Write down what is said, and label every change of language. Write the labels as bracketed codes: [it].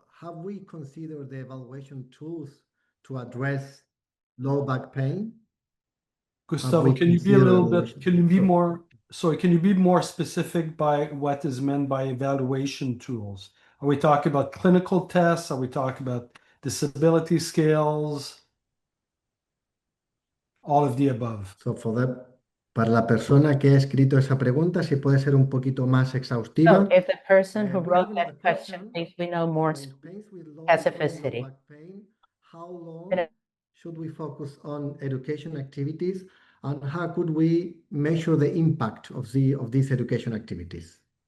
[en] So have we considered the evaluation tools to address low back pain? Gustavo, can you be a little bit, can you be more specific by what is meant by evaluation tools? Are we talking about clinical tests? Are we talking about disability scales? All of the above. [es] So para la persona que ha escrito esa pregunta, si puede ser un poquito más exhaustiva. [en] So if the person who wrote that question needs to know more specificity. How long should we focus on education activities, and how could we measure the impact of these education activities?